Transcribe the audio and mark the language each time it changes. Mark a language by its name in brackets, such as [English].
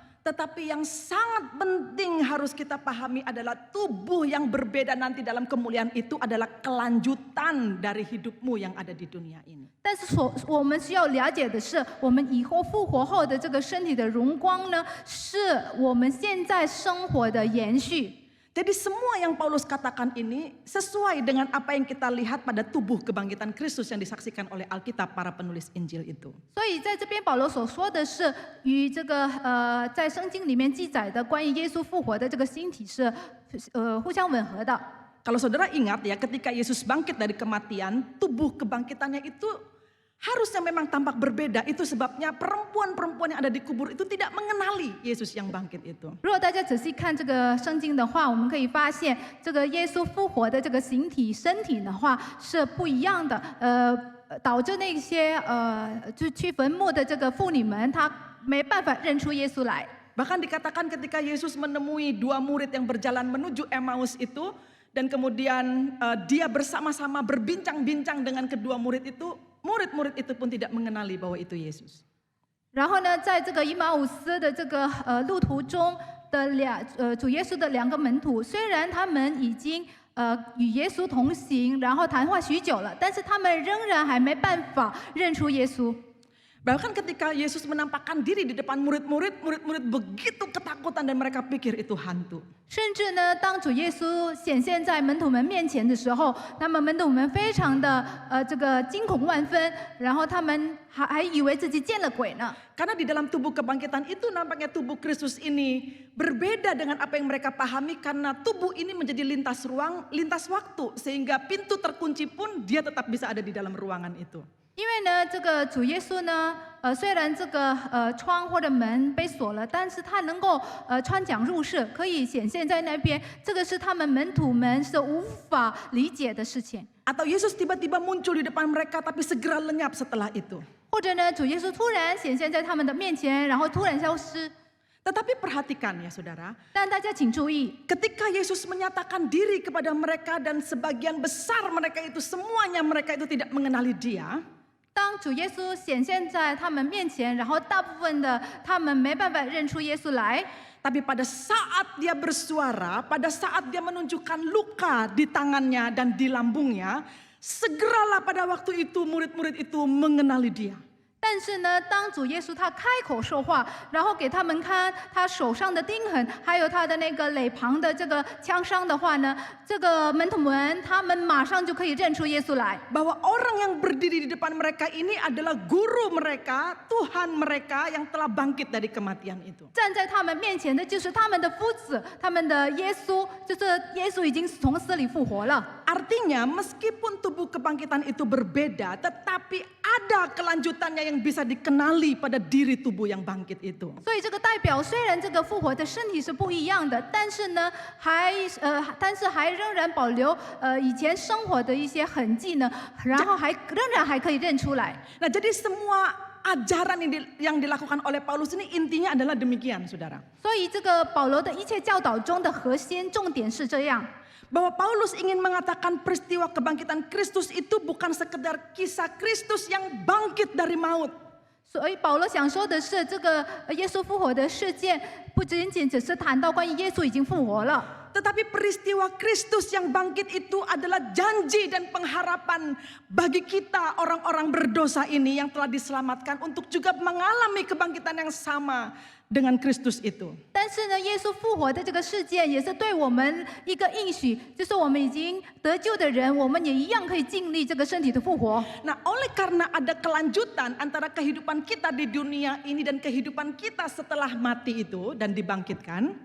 [Indonesian] Tetapi yang sangat penting harus kita pahami adalah tubuh yang berbeda nanti dalam kemuliaan itu adalah kelanjutan dari hidupmu yang ada di dunia ini. [Chinese] 但是我们需要了解的是，我们以后复活后的这个身体的荣光呢，是我们现在生活的延续。 [Indonesian] Jadi semua yang Paulus katakan ini sesuai dengan apa yang kita lihat pada tubuh kebangkitan Kristus yang disaksikan oleh Alkitab para penulis Injil itu. [Chinese] 所以在这边保罗所说的是与这个在圣经里面记载的关于耶稣复活的这个星体是互相吻合的。 [Indonesian] Kalau saudara ingat ya, ketika Yesus bangkit dari kematian, tubuh kebangkitannya itu harusnya memang tampak berbeda. Itu sebabnya perempuan-perempuan yang ada di kubur itu tidak mengenali Yesus yang bangkit itu. [Chinese] 如果大家仔细看这个圣经的话，我们可以发现，这个耶稣复活的这个形体身体的话是不一样的。导致那些就去坟墓的这个妇女们，她没办法认出耶稣来。 [Indonesian] Bahkan dikatakan ketika Yesus menemui dua murid yang berjalan menuju Emmaus itu, dan kemudian dia bersama-sama berbincang-bincang dengan kedua murid itu, murid-murid itu pun tidak mengenali bahwa itu Yesus. [Chinese] 然后呢，在这个以马忤斯的这个路途中的主耶稣的两个门徒，虽然他们已经与耶稣同行，然后谈话许久了，但是他们仍然还没办法认出耶稣。 [Indonesian] Bahkan ketika Yesus menampakkan diri di depan murid-murid, murid-murid begitu ketakutan dan mereka pikir itu hantu. [Chinese] 甚至呢，当主耶稣显现在门徒们面前的时候，他们门徒们非常的这个惊恐万分，然后他们还以为自己见了鬼呢。 [Indonesian] Karena di dalam tubuh kebangkitan itu nampaknya tubuh Kristus ini berbeda dengan apa yang mereka pahami karena tubuh ini menjadi lintas ruang, lintas waktu sehingga pintu terkunci pun dia tetap bisa ada di dalam ruangan itu. [Chinese] 因为呢，这个主耶稣呢，虽然这个窗或者门被锁了，但是他能够穿墙入室，可以显现在那边。这个是他们门徒们是无法理解的事情。 [Indonesian] Atau Yesus tiba-tiba muncul di depan mereka tapi segera lenyap setelah itu. [Chinese] 或者呢，主耶稣突然显现在他们的面前，然后突然消失。 [Indonesian] Tetapi perhatikan ya saudara, [Chinese] 但大家请注意， [Indonesian] ketika Yesus menyatakan diri kepada mereka dan sebagian besar mereka itu semuanya mereka itu tidak mengenali dia. [Chinese] 当主耶稣显现在他们面前，然后大部分的他们没办法认出耶稣来。 [Indonesian] Tapi pada saat dia bersuara, pada saat dia menunjukkan luka di tangannya dan di lambungnya, segeralah pada waktu itu murid-murid itu mengenali dia. [Chinese] 但是呢，当主耶稣他开口说话，然后给他们看他手上的钉痕，还有他的那个肋旁的这个枪伤的话呢，这个门徒们他们马上就可以认出耶稣来。 [Indonesian] Bahwa orang yang berdiri di depan mereka ini adalah guru mereka, Tuhan mereka yang telah bangkit dari kematian itu. [Chinese] 站在他们面前的就是他们的夫子，他们的耶稣，就是耶稣已经从死里复活了。 [Indonesian] Artinya meskipun tubuh kebangkitan itu berbeda, tetapi ada kelanjutannya yang bisa dikenali pada diri tubuh yang bangkit itu. [Chinese] 所以这个代表，虽然这个复活的身体是不一样的，但是呢，但是还仍然保留以前生活的一些痕迹呢，然后仍然还可以认出来。 [Indonesian] Nah, jadi semua ajaran yang dilakukan oleh Paulus ini intinya adalah demikian, saudara. [Chinese] 所以这个保罗的一切教导中的核心重点是这样。 [Indonesian] Bahwa Paulus ingin mengatakan peristiwa kebangkitan Kristus itu bukan sekedar kisah Kristus yang bangkit dari maut. [Chinese] 所以保罗想说的是，这个耶稣复活的事件，不仅仅只是谈到关于耶稣已经复活了。 [Indonesian] Tetapi peristiwa Kristus yang bangkit itu adalah janji dan pengharapan bagi kita orang-orang berdosa ini yang telah diselamatkan untuk juga mengalami kebangkitan yang sama dengan Kristus itu. [Chinese] 但是呢，耶稣复活的这个事件也是对我们一个应许，就是我们已经得救的人，我们也一样可以经历这个身体的复活。 [Indonesian] Nah, oleh karena ada kelanjutan antara kehidupan kita di dunia ini dan kehidupan kita setelah mati itu dan dibangkitkan,